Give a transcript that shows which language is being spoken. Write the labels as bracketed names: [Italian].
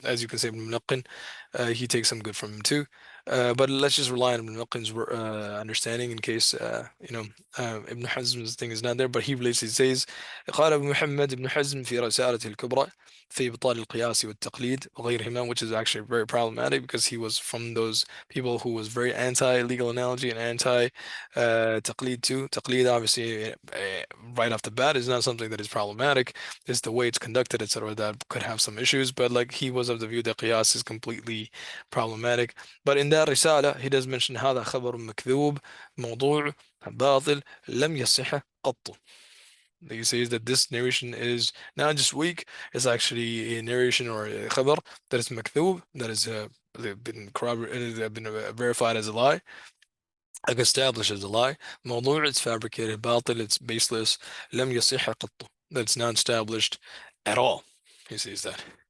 [English] As you can say, Ibn al-Laqan, he takes some good from him too. But let's just rely on Ibn al-Laqan's understanding in case, Ibn Hazm's thing is not there. But he relates, he says, [Arabic] قال أبو محمد ابن حزم في رسالته الكبرى في إبطال القياس والتقليد وغيرهما, [English] which is actually very problematic because he was from those people who was very anti-legal analogy and anti taqlid too. Taqlid obviously right off the bat is not something that is problematic. It's the way it's conducted, etc., that could have some issues. But like he was of the view that qiyas is completely problematic. But in that risala, he does mention [Arabic] هذا خبر مكذوب موضوع باطل لم يصح قط. [English] He says that this narration is not just weak, it's actually a narration or a khabar that is makthub, that is been corroborated, been verified as a lie, like established as a lie. [Arabic] موضوع, [English] it's fabricated. [Arabic] باطل, [English] it's baseless. [Arabic] لم يصح قط, [English] that's not established at all. He says that.